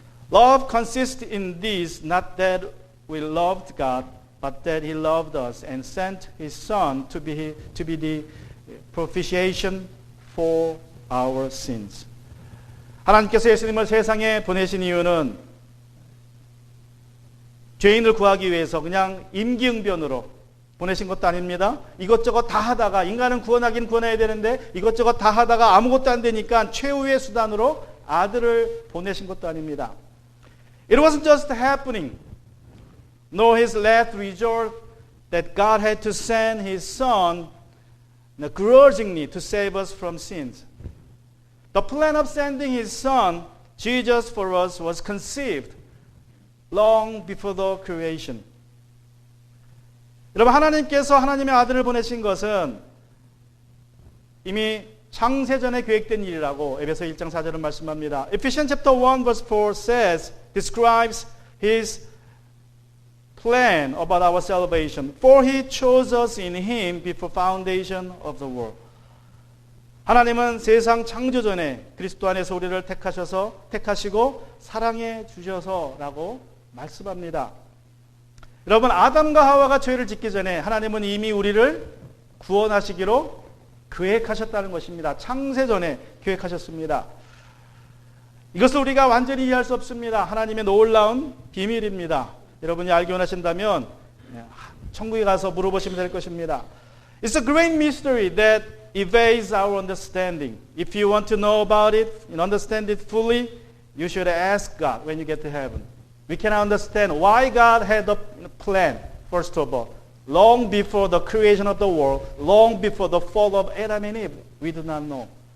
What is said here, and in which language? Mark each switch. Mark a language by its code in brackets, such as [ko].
[en] Love consists in this, not that we loved God, but that He loved us and sent His Son to be the propitiation for our sins. [ko] 하나님께서 예수님을 세상에 보내신 이유는 죄인을 구하기 위해서 그냥 임기응변으로 보내신 것도 아닙니다. 이것저것 다 하다가 인간은 구원하긴 구원해야 되는데 이것저것 다 하다가 아무것도 안 되니까 최후의 수단으로 아들을 보내신 것도 아닙니다. [en] It wasn't just happening, nor His last resort that God had to send His Son grudgingly to save us from sins. The plan of sending His Son, Jesus, for us was conceived long before the creation. [ko] 여러분 하나님께서 하나님의 아들을 보내신 것은 이미 창세전에 계획된 일이라고 에베소 1장 4절은 말씀합니다. [en] Ephesians chapter 1 verse 4 says, describes His plan about our salvation. For He chose us in Him before foundation of the world. [ko] 하나님은 세상 창조 전에 그리스도 안에서 우리를 택하시고 사랑해 주셔서라고 말씀합니다. 여러분 아담과 하와가 죄를 짓기 전에 하나님은 이미 우리를 구원하시기로 계획하셨다는 것입니다. 창세전에 계획하셨습니다. 이것을 우리가 완전히 이해할 수 없습니다. 하나님의 놀라운 비밀입니다. 여러분이 알기 원하신다면 천국에 가서 물어보시면 될 것입니다. [en] It's a great mystery that evades our understanding. If you want to know about it and understand it fully, you should ask God when you get to heaven. We cannot understand why God had a plan, first of all. Long before the creation of the world, long before the fall of Adam and Eve, we do not know.